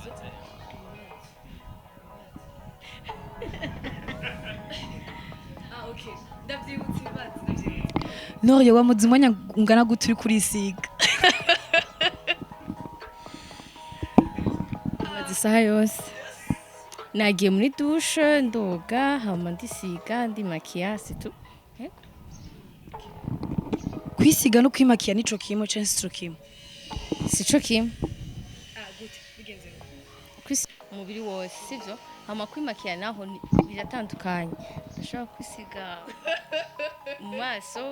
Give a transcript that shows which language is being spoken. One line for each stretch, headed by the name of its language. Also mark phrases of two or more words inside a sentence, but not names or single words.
Rundi: okay ndavyibutse ibibazo Noria wamuze umwanya ungana gute uri kurisiga Isaha yose. Nagiye muri douche ndoga hama ndisiga ndi maquillage tu. kwisiga no kwimakiya nico kimwe canke sico kimwe Sico kimwe. Umubiri wose sivyo hama kwimakiya naho biratandukanye. Ndashaka kwisiga mu maso